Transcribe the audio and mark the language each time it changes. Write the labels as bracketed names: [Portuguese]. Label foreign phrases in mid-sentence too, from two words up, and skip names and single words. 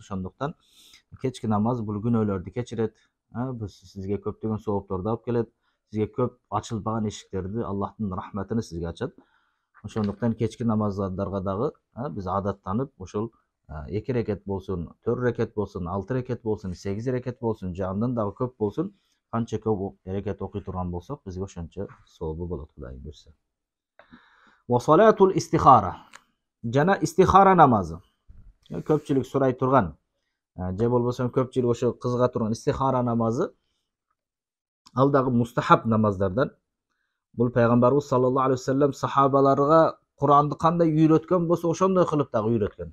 [Kyrgyz] Ошондуктан кечки намаз бул күнөөлөрдү кечирет, биз сизге көптөгөн соопторду алып келет, сизге көп ачылбаган эшиктерди, Аллахтын рахматыны сизге ачат. Ошондуктан кечки намаздарга дагы биз адаттанып, ошол 2 рекет болсун, 4 рекет болсун, 6 рекет болсун, 8 рекет болсун, же андан дагы көп болсун, канча көп рекет окуй турган болсок, бизге ошончо сообу болот, Кудайым буйрса. [Arabic] وصلاة الاستخارة. [Kyrgyz] Жана истихара намазы. Көпчүлүк сурай турган, же болбосо көпчүлүк ошо кызыга турган истихара намазы ал дагы мустахаб намаздардан. Бул пайгамбарыбыз [Arabic] صلى الله عليه وسلم [Kyrgyz] сахабаларга Куранды кандай үйрөткөн болсо, ошондой кылып дагы үйрөткөн.